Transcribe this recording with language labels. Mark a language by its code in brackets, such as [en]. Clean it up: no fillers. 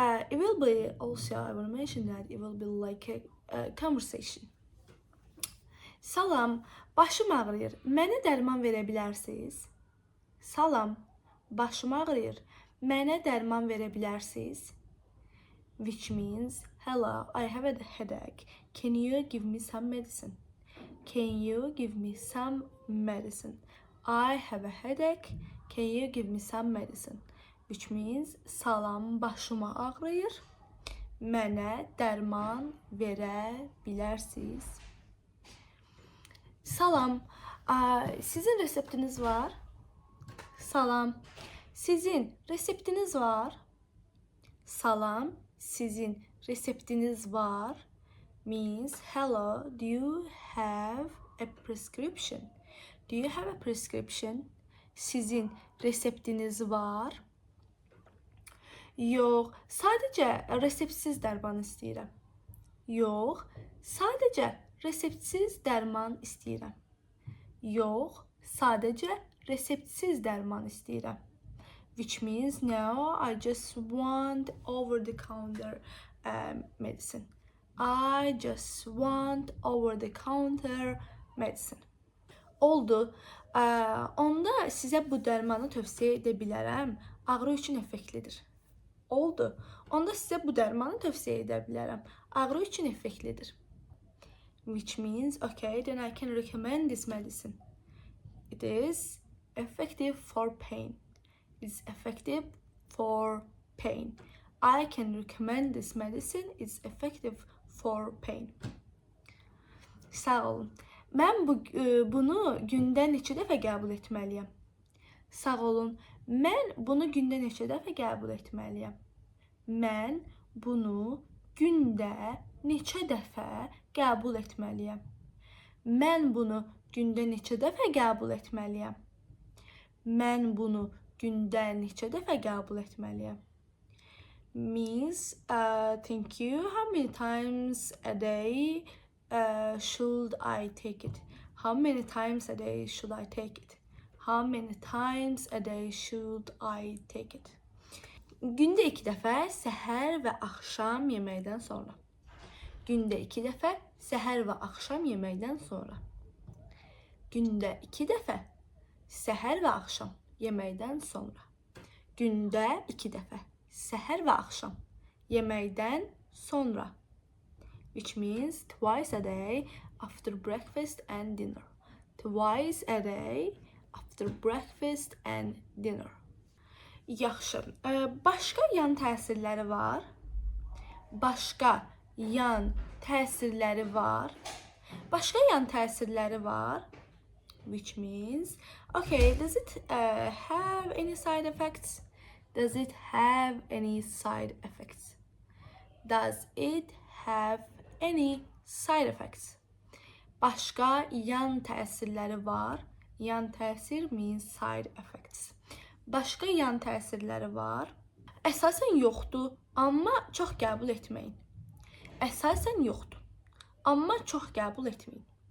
[en] It will be also, I want to mention that it will be like a conversation. [az] Salam, başım ağrıyır. Mənə dərman verə bilərsiniz? Salam, başım ağrıyır. Mənə dərman verə bilərsiniz? [en] Which means, hello, I have a headache. Can you give me some medicine? Can you give me some medicine? I have a headache. Can you give me some medicine? Which means, [az] salam, başıma ağrıyır. Mənə dərman verə bilərsiniz? Salam, sizin reseptiniz var? Salam, sizin reseptiniz var? Salam, sizin reseptiniz var? [en] Means, hello, do you have a prescription? Do you have a prescription? [az] Sizin reseptiniz var? Yox, sadəcə reseptsiz dərman istəyirəm. Yox, sadəcə reseptsiz dərman istəyirəm. Yox, sadəcə reseptsiz dərman istəyirəm. [en] Which means, no, I just want over-the-counter medicine. I just want over-the-counter medicine. [az] Oldu. Onda sizə bu dərmanı tövsiyə edə bilərəm. Ağrı üçün effektlidir. Oldu. Onda sizə bu dərmanı tövsiyə edə bilərəm. Ağrı üçün effektlidir. [en] Which means, okay, then I can recommend this medicine. It is effective for pain. It's effective for pain. I can recommend this medicine. It's effective for pain. [az] Sağ olun. Mən bunu gündə neçə dəfə qəbul etməliyəm? Sağ olun. Mən bunu gündə neçə dəfə qəbul etməliyəm? Mən bunu gündə neçə dəfə qəbul etməliyəm? Mən bunu gündə neçə dəfə qəbul etməliyəm? Mən bunu gündə neçə dəfə qəbul etməliyəm? [en] Means, thank you. How many times a day should I take it? How many times a day should I take it? How many times a day should I take it? [az] Gündə 2 dəfə səhər və axşam yeməkdən sonra. Gündə 2 dəfə səhər və axşam yeməkdən sonra. Gündə 2 dəfə səhər və axşam yeməkdən sonra. Gündə 2 dəfə səhər və axşam yeməkdən sonra. [en] Which means twice a day after breakfast and dinner. Twice a day after breakfast and dinner. [az] Yaxşı. Başqa yan təsirləri var? Başqa yan təsirləri var? Başqa yan təsirləri var? [en] Which means, okay, does it have any side effects? Does it have any side effects? Does it have any side effects? [az] Başqa yan təsirləri var? Yan təsir [en] means side effects. [az] Başqa yan təsirləri var? Əsasən yoxdur, amma çox qəbul etməyin. Əsasən yoxdur, amma çox qəbul etməyin.